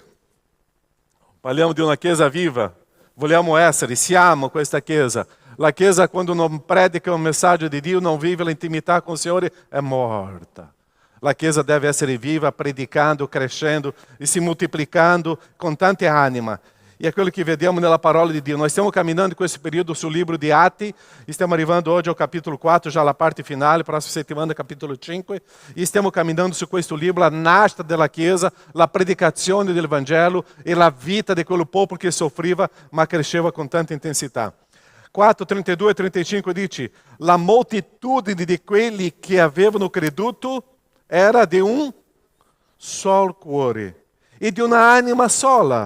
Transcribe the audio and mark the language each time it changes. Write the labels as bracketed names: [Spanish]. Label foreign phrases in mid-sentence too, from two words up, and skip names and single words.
[Italian] Parliamo di una Chiesa viva. Vogliamo essere, siamo questa Chiesa. La Chiesa, quando non predica un messaggio di Dio, non vive l'intimità con il Signore, è morta. La Chiesa deve essere viva, predicando, crescendo e si moltiplicando con tante anime. [Portuguese] E é aquilo que [Italian] vediamo nella parola di Dio. Nós stiamo camminando [Portuguese] com esse período [Italian] sul libro di Atti, stiamo arrivando oggi al capitolo 4, già alla parte finale, prossima settimana capitolo 5, e stiamo camminando su questo libro, la nascita della Chiesa, la predicazione del Vangelo e la vita di quel popolo che soffriva ma cresceva con tanta intensità. 4, 32 e 35 dice, la moltitudine di quelli che avevano creduto era di un solo cuore e di una anima sola.